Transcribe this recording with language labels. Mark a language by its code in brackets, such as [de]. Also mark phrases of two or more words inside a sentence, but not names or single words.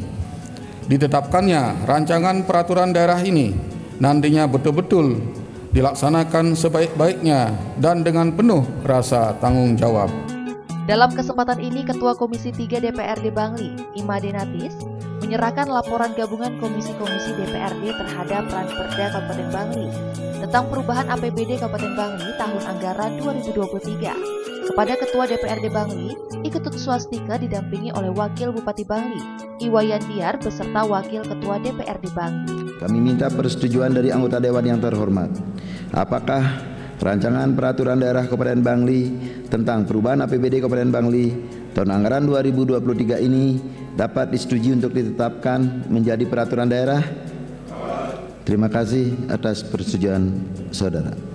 [id] Ditetapkannya rancangan peraturan daerah ini nantinya betul-betul dilaksanakan sebaik-baiknya dan dengan penuh rasa tanggung jawab. Dalam kesempatan ini, Ketua Komisi 3 DPRD Bangli, Imade Natis, menyerahkan laporan gabungan komisi-komisi DPRD terhadap Ranperda Kabupaten Bangli tentang perubahan APBD Kabupaten Bangli tahun anggaran 2023 kepada Ketua DPRD Bangli, Iketut Swastika didampingi oleh Wakil Bupati Bangli, Iwayan Diar beserta Wakil Ketua DPRD Bangli. Kami minta persetujuan dari anggota Dewan yang terhormat. Apakah rancangan peraturan daerah Kabupaten Bangli tentang perubahan APBD Kabupaten Bangli tahun anggaran 2023 ini dapat disetujui untuk ditetapkan menjadi peraturan daerah? Terima kasih atas persetujuan saudara.